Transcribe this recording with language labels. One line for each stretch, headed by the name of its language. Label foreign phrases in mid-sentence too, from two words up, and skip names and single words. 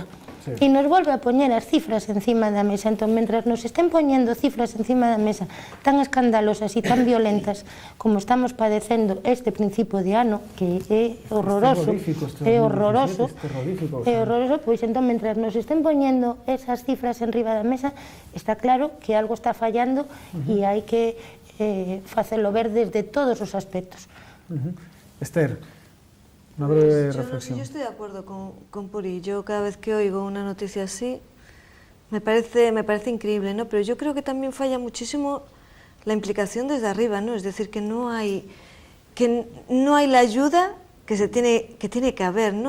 Galician: E nos volve a poñer as cifras encima da mesa. Entón, mentras nos estén poñendo cifras encima da mesa tan escandalosas e tan violentas como estamos padecendo este principio de ano, que é horroroso, pois entón, mentras nos estén poñendo esas cifras enriba da mesa, está claro que algo está fallando e hai que facelo ver desde todos os aspectos.
Spanish: Esther, una breve reflexión. Yo estoy de acuerdo con Puri. Yo cada vez que oigo una noticia así me parece increíble, ¿no? Pero yo creo que también falla muchísimo la implicación desde arriba, ¿no? Es decir, que no hay la ayuda que tiene que haber, ¿no?